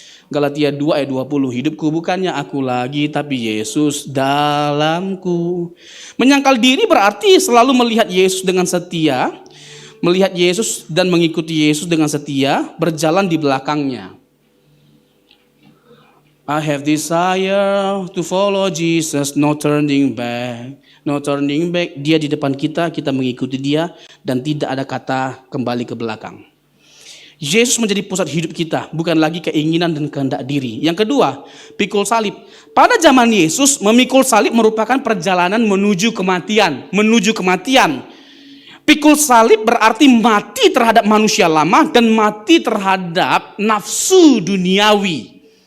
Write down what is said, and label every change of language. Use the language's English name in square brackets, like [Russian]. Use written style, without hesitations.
[Indonesian] Galatia 2 ayat 20, hidupku bukannya aku lagi, tapi Yesus dalamku. Menyangkal diri berarti selalu melihat Yesus dengan setia, melihat Yesus dan mengikuti Yesus dengan setia, berjalan di belakangnya. [English] I have desire to follow Jesus, no turning back, no turning back. [Indonesian] Dia di depan kita, kita mengikuti dia, dan tidak ada kata kembali ke belakang. Yesus menjadi pusat hidup kita, bukan lagi keinginan dan kehendak diri. Yang kedua, pikul salib. Pada zaman Yesus, memikul salib merupakan perjalanan menuju kematian. Menuju kematian. Pikul salib berarti mati terhadap manusia lama dan mati terhadap nafsu duniawi.